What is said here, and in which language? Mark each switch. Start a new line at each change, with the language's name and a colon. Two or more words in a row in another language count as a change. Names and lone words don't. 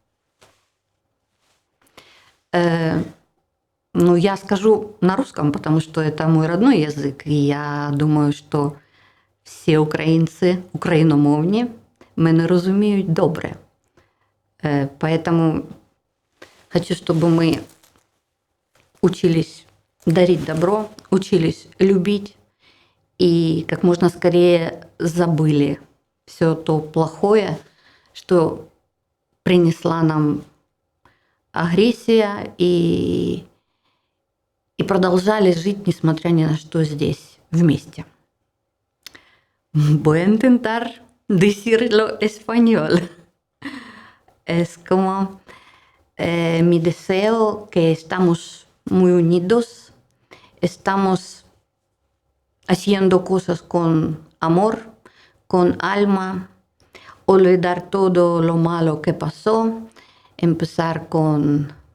Russian: Ну, я скажу на русском, потому что это мой родной язык, и я думаю,
Ukrainian: що всі українці, україномовні, мене розуміють добре.
Russian: Поэтому хочу, чтобы мы учились дарить добро, учились любить и как можно скорее забыли все то плохое, что принесла нам агрессия, и продолжали жить, несмотря ни на что, здесь, вместе.
Spanish: Voy a intentar decirlo en español. Es como mi deseo que estamos muy unidos, estamos haciendo cosas con amor, con alma, olvidar todo lo malo que pasó, empezar con